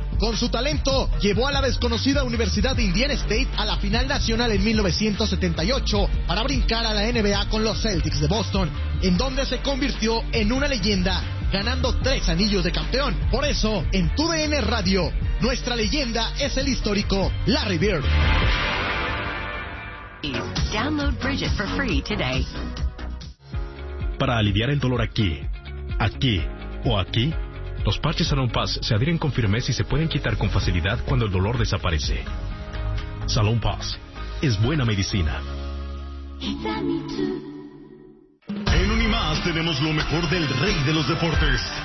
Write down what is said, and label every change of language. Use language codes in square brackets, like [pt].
[es] Con su talento, llevó a la desconocida Universidad de Indiana State a la final nacional en 1978 para brincar a la NBA con los Celtics de Boston, en donde se convirtió en una leyenda, ganando 3 anillos de campeón. Por eso, en TUDN Radio, nuestra leyenda es el histórico Larry Bird. [en] Download Bridget for free today. [es] Para aliviar el dolor aquí, aquí o aquí, los parches Salón Paz se adhieren con firmeza y se pueden quitar con facilidad cuando el dolor desaparece. Salón Paz es buena medicina. En Unimás tenemos lo mejor del rey de los deportes.